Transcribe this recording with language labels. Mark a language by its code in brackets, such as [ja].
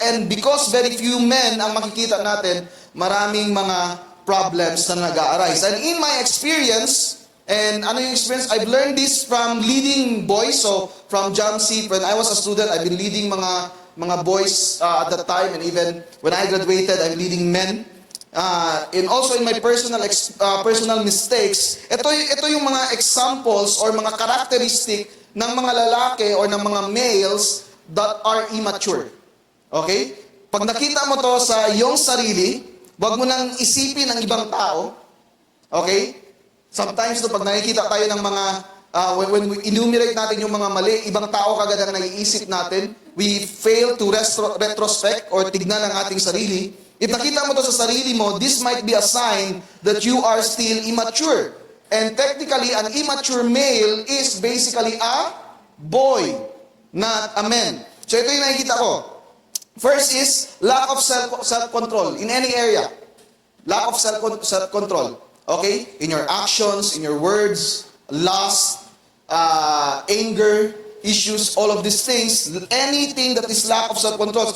[en] And because very few men [tl] ang makikita natin, maraming mga problems na nag-a-arise. [en] And in my experience, and [tl] ano yung [en] experience? I've learned this from leading boys. So from Jamsi, when I was a student, I've been leading mga boys at that time, and even when I graduated, I'm leading men. And also in my personal mistakes, [tl] ito yung mga [en] examples or mga characteristic [tl] ng mga lalaki [en] or ng mga males that are immature. Okay? [tl] Pag nakita mo to sa iyong sarili, wag mo nang isipin ang ibang tao. Okay? Sometimes pag nakikita tayo ng mga [en] when we enumerate [tl] natin yung mga mali, ibang tao kagad ang naiisip natin, [en] we fail to retrospect or [tl] tignan ang ating sarili. [en] If [tl] nakita mo to sa sarili mo, [en] this might be a sign that you are still immature. And technically, an immature male is basically a boy, not a man. [tl] So ito yung nakikita ko. [en] First is lack of self-control in any area. Lack of self-control. Okay? In your actions, in your words, lust, anger, issues, all of these things, anything that is lack of self-control.